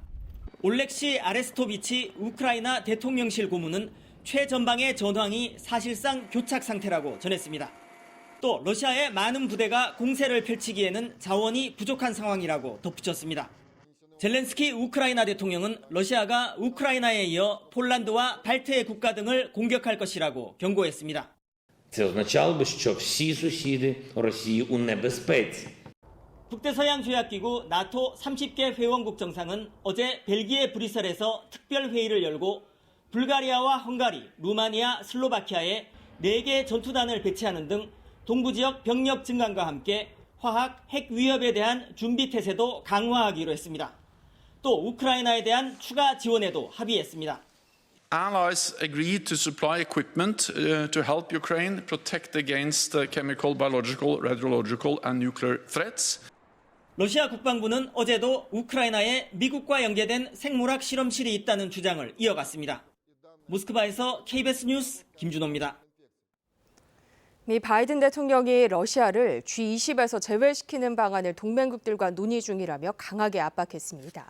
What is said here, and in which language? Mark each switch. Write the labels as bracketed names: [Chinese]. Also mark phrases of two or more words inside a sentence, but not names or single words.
[Korean] 올렉시 아레스토비치 우크라이나 대통령실 고문은 최전방의 전황이 사실상 교착 상태라고 전했습니다. 또 러시아의 많은 부대가 공세를 펼치기에는 자원이 부족한 상황이라고 덧붙였습니다. 젤렌스키 우크라이나 대통령은 러시아가 우크라이나에 이어 폴란드와 발트해 국가 등을 공격할 것이라고 경고했습니다. [Ukrainian] Це означало би, що всі сусіди Росії у небезпеці. [Korean] 북대서양조약기구 나토 30개 회원국 정상은 어제 벨기에 브뤼셀에서 특별회의를 열고 불가리아와 헝가리, 루마니아, 슬로바키아에 4개 전투단을 배치하는 등 동부지역 병력 증강과 함께 화학, 핵 위협에 대한 준비 태세도 강화하기로 했습니다. 또 우크라이나에 대한 추가 지원에도 합의했습니다. [English] Allies agreed to supply equipment to help Ukraine protect against chemical, biological, radiological and nuclear threats. [Korean] 러시아 국방부는 어제도 우크라이나에 미국과 연계된 생물학 실험실이 있다는 주장을 이어갔습니다. 모스크바에서 KBS 뉴스 김준호입니다. 미 바이든 대통령이 러시아를 G20에서 제외시키는 방안을 동맹국들과 논의 중이라며 강하게 압박했습니다.